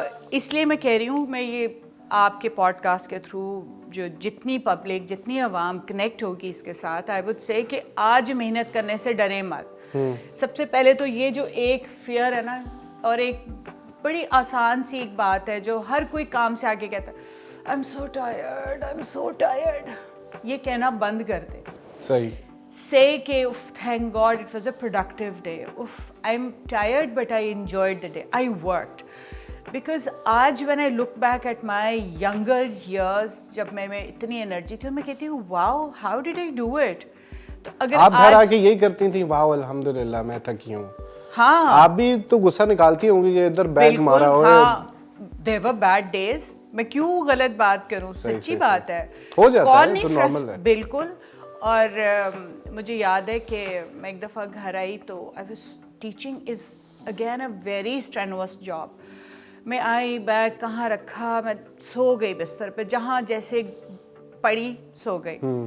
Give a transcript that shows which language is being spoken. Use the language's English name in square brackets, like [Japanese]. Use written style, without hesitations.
[Urdu] اس لیے میں کہہ رہی ہوں, میں یہ آپ کے پوڈ کاسٹ کے تھرو جو جتنی پبلک, جتنی عوام کنیکٹ ہوگی اس کے ساتھ, [English] I would say [Urdu] کہ آج محنت کرنے سے ڈریں مت. سب سے پہلے تو یہ جو ایک فیئر ہے نا, اور ایک بڑی آسان سی ایک بات ہے جو ہر کوئی کام سے آگے کہتا ہے, [English] I'm so tired, I'm so tired. [Urdu] یہ کہنا بند کر دے. صحیح. [English] Say کہ thank God it was a productive day. I'm tired but I enjoyed the day. I worked. Because آج when I look back at my younger years, [Urdu] جب میں اتنی energy تھی, اور میں کہتی ہوں [English] wow, how did I do it? [Urdu] تو اگر آپ گھر آ کے یہی کرتی تھیں, واو الحمدللہ میں تھکی ہوں. ہاں آپ بھی تو غصہ نکالتی ہوں گی کہ ادھر بیگ مارا ہو. [English] ہاں, there were bad days. [Urdu] میں کیوں غلط بات کروں, سچی بات ہے. ہو جاتا کون ہے, نہیں تو نارمل ہے. بالکل. اور مجھے یاد ہے کہ میں ایک دفعہ گھر آئی تو [English] I was teaching is again a very strenuous job. [Urdu] میں آئی, بیگ کہاں رکھا, میں سو گئی بستر پہ, جہاں جیسے پڑی سو گئی.